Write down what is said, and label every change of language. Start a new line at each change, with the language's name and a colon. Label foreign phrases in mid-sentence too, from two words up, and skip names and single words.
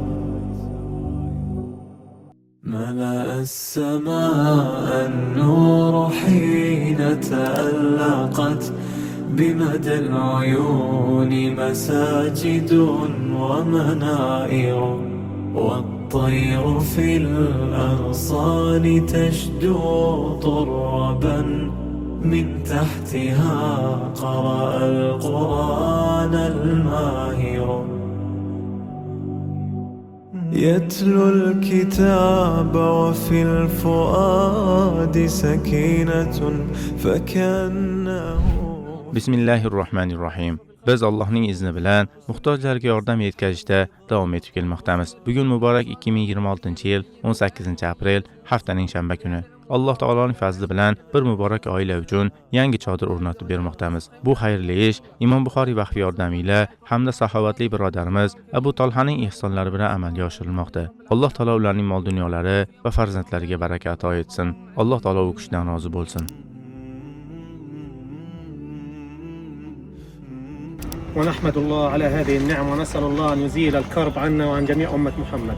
Arabic: ملأ السماء النور حين تألقت بمدى العيون مساجد ومنائر، والطير في الأغصان تشدو طربا من تحتها قرأ القرآن الماهر. يتلو الكتاب وفي الفؤاد سكينة فكأنه.
Uzbek: Bismillahirrohmanirrohim. Biz Allohning izni bilan muhtojlarga yordam yetkazishda davom etib kelmoqdamiz. Bugun muborak 2026-yil 18-aprel haftaning shanba kuni. Alloh taoloning fazli bilan bir muborak oila uchun yangi chodir o'rnatib bermoqdamiz. Bu xayrli ish Imom Buxoriy vaqfi yordamiyla hamda saxovatli birodarimiz Abu Talhaning ehsonlari bilan amalga oshirilmoqda. Alloh taolo ularning mol dunyolari va farzandlariga baraka ato etsin. Alloh taolo u kishidan rozi bo'lsin.
Arabic: ونحمد الله على هذه النعمة ونسأل الله أن يزيل الكرب عنا وعن جميع أمة محمد.